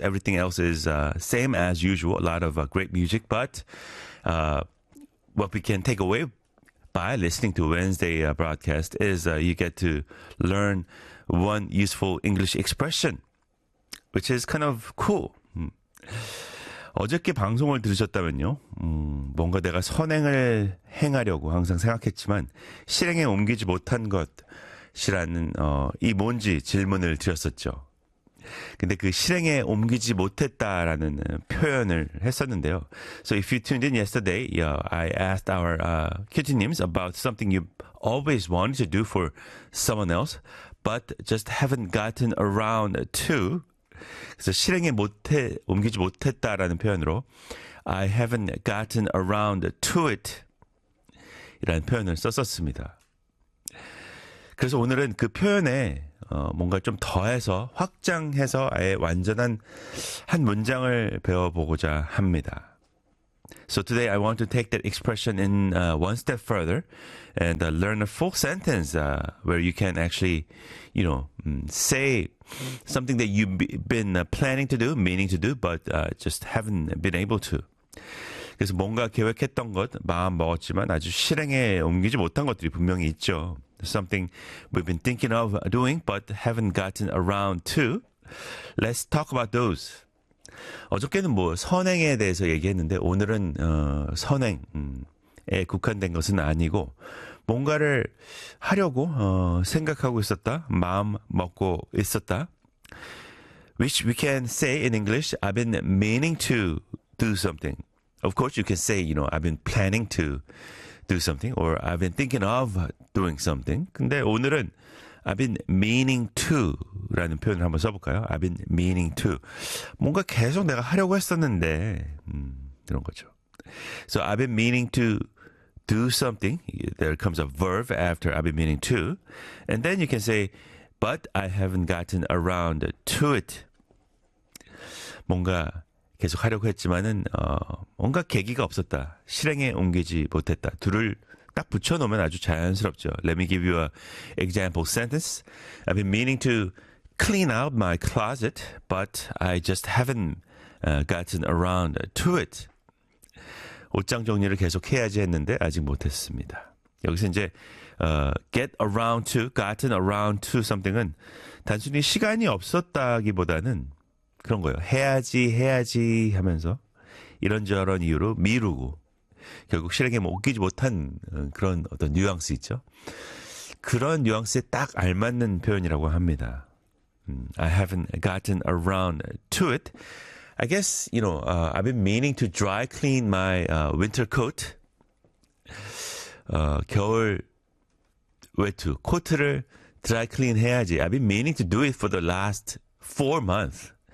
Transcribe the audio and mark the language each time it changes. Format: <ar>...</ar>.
<en>Everything else is same as usual. A lot of great music. But what we can take away by listening to Wednesday broadcast is you get to learn one useful English expression, which is kind of cool.</en> <ko>어저께 방송을 들으셨다면요, 뭔가 내가 선행을 행하려고 항상 생각했지만 실행에 옮기지 못한 것이라는 이 뭔지 질문을 드렸었죠. 근데 그 실행에 옮기지 못했다라는 표현을 했었는데요.</ko> <en>So if you tuned in yesterday, I asked our QT님 about something you always wanted to do for someone else, but just haven't gotten around to.</en> <ko>그래서 실행에 못해 옮기지 못했다라는 표현으로</ko> <en>I haven't gotten around to it</en> <ko>이라는 표현을 썼었습니다. 그래서 오늘은 그 표현에 뭔가 좀 더해서 확장해서 아예 완전한 한 문장을 배워보고자 합니다.</ko> <en>So today I want to take that expression in one step further and learn a full sentence where you can actually, you know, say something that you've been planning to do, meaning to do, but just haven't been able to.</en> <ko>그래서 뭔가 계획했던 것, 마음 먹었지만 아주 실행에 옮기지 못한 것들이 분명히 있죠.</ko> <en>Something we've been thinking of doing but haven't gotten around to. Let's talk about those.</en> <ko>어저께는 뭐 선행에 대해서 얘기했는데 오늘은 선행에 국한된 것은 아니고 뭔가를 하려고 생각하고 있었다, 마음 먹고 있었다.</ko> <en>Which we can say in English, I've been meaning to do something. Of course, you can say, you know, I've been planning to do something or I've been thinking of doing something.</en> <ko>근데 오늘은</ko> <en>I've been meaning to</en> <ko>라는 표현을 한번 써볼까요?</ko> <en>I've been meaning to.</en> <ko>뭔가 계속 내가 하려고 했었는데, 이런 거죠.</ko> <en>So I've been meaning to do something. There comes a verb after I've been meaning to. And then you can say, but I haven't gotten around to it.</en> <ko>뭔가 계속 하려고 했지만은, 뭔가 계기가 없었다. 실행에 옮기지 못했다. 둘을 딱 붙여놓으면 아주 자연스럽죠.</ko> <en>Let me give you an example sentence. I've been meaning to clean out my closet, but I just haven't gotten around to it.</en> <ko>옷장 정리를 계속 해야지 했는데 아직 못했습니다. 여기서 이제</ko> <en>get around to, gotten around to something</en> <ko>은 단순히 시간이 없었다기보다는 그런 거예요. 해야지, 해야지 하면서 이런저런 이유로 미루고 결국 실행에 옮기지 못한 그런 어떤 뉘앙스 있죠. 그런 뉘앙스에 딱 알맞는 표현이라고 합니다.</ko> <en>I haven't gotten around to it. I guess, you know, I've been meaning to dry clean my winter coat.</en> <ko>겨울 외투, 코트를 dry clean 해야지.</ko> <en>I've been meaning to do it for the last 4 months.</en>